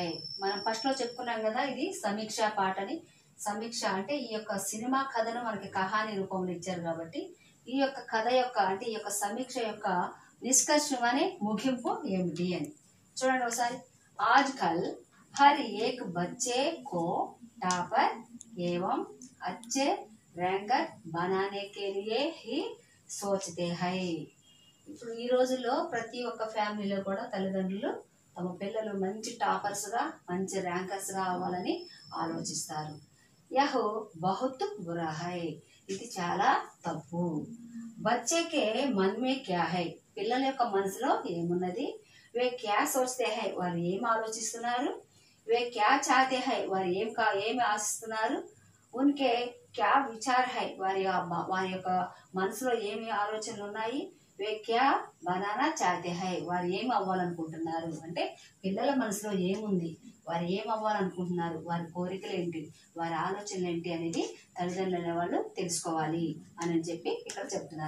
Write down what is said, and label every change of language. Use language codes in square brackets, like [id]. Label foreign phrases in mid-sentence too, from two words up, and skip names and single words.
[te] మనం ఫస్ట్ లో చెప్పుకున్నాం కదా, ఇది సమీక్ష పాట అని. సమీక్ష అంటే ఈ యొక్క సినిమా కథను మనకి కహాని రూపంలో ఇచ్చారు కాబట్టి ఈ యొక్క కథ యొక్క అంటే ఈ యొక్క సమీక్ష యొక్క నిష్కర్షం అనే ముగింపు ఏమిటి అని చూడండి ఒకసారి. [hi] आजकल हर एक बच्चे को टॉपर एवं अच्छे रैंकर बनाने के लिए ही सोचते है. [te] ఇప్పుడు ఈ రోజుల్లో ప్రతి ఒక్క ఫ్యామిలీలో కూడా తల్లిదండ్రులు తమ పిల్లలు మంచి టాపర్స్గా మంచి ర్యాంకర్స్గా అవ్వాలని ఆలోచిస్తారు. [hi] यह बहुत बुरा है, [te] ఇది చాలా తప్పు. [hi] बच्चे के मन में क्या है, [te] పిల్లల యొక్క మనసులో ఏమున్నది. [hi] वे क्या सोचते है, [te] వారు ఏం ఆలోచిస్తున్నారు. [hi] वे क्या चाहते है, [te] వారు ఏమి ఆశిస్తున్నారు. [hi] उनके क्या विचार है, [te] వారి యొక్క మనసులో ఏమి ఆలోచనలు ఉన్నాయి. [hi] वे क्या बनाना चाहते है, [te] వారు ఏం అవ్వాలనుకుంటున్నారు. అంటే పిల్లల మనసులో ఏముంది, వారు ఏం అవ్వాలనుకుంటున్నారు, వారి కోరికలు ఏంటి, వారి ఆలోచనలు ఏంటి అనేది తల్లిదండ్రులు వాళ్ళు తెలుసుకోవాలి అని చెప్పి ఇక్కడ చెప్తున్నారు.